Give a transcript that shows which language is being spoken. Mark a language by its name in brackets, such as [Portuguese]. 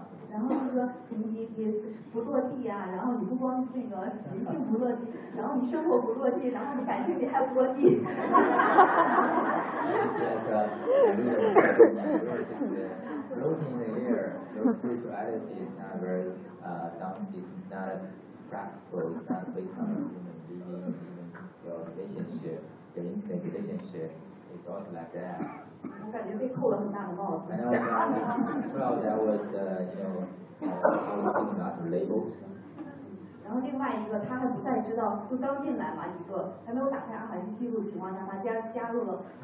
[Chinese] 然后就说你不落地啊，然后你不光那个灵性不落地，然后你生活不落地，然后你感情你还不落地。 [English] Floating in the air, your spirituality is not very, it's not practical, it's not based on human being, even your relationship, your intimate relationship, it's also like that. And also, I felt that was, how we think about the labels. [Chinese] 然后另外一个，他还不太知道，就刚进来嘛，一个还没有打开阿海记录的情况下，他加入了。